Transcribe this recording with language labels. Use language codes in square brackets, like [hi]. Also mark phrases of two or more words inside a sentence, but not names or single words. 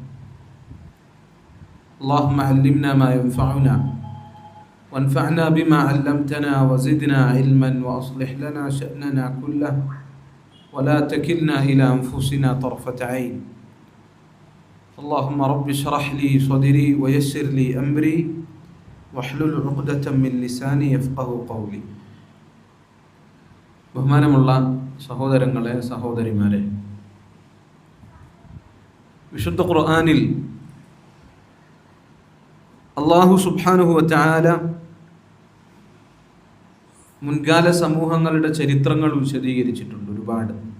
[ar] اللهم علمنا ما ينفعنا، وانفعنا بما علمتنا، وزدنا علما، وأصلح لنا شأننا كله، ولا تكلنا إلى أنفسنا طرفة عين. اللهم رب اشرح لي صدري ويسر لي أمري واحلل عقدة من لساني يفقهوا قولي. [ml] ബഹുമാനമുള്ള സഹോദരങ്ങളെ, സഹോദരിമാരെ, വിശുദ്ധ ഖുർആനിൽ [ar] الله سبحانه وتعالى [ml] മുൻകാല സമൂഹങ്ങളുടെ ചരിത്രങ്ങൾ വിശദീകരിച്ചിട്ടുണ്ട് ഒരുപാട്.